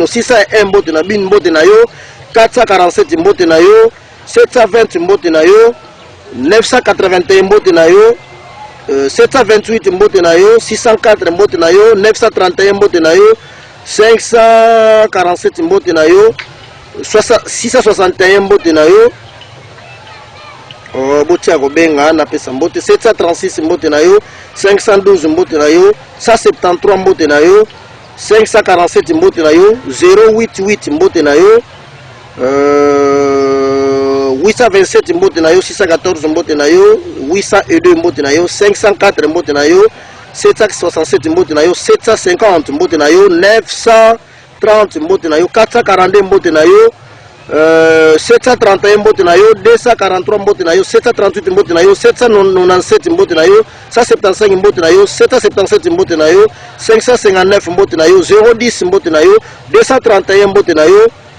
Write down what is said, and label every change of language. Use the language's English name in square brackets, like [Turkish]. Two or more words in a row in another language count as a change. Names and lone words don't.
[Lingala] 601 mbote na bino mbote na yo, 447 mbote na yo, 720 mbote na yo, 981 mbote na yo, 728 mbote na yo, 604 mbote na yo, 931 mbote na yo, 547 mbote na yo, 661 mbote na yo, botia ko benga na pesa mbote, 736 mbote na yo, 512 mbote na yo, 173 mbote na yo, 547 mbote na yo, 088 mbote na yo, 827 mbote na yo, 614 mbote na yo, 802 mbote na yo, 504 mbote na yo, 767 mbote na yo, 750 mbote na yo, 930 mbote na yo, 442 mbote na yo, 731 mbote na yo, 243 mbote na yo, 738 mbote na yo, 797 mbote na yo, 175 mbote na yo, 777 mbote na yo, 559 mbote na yo, 010 mbote na yo, 231 mbote na yo,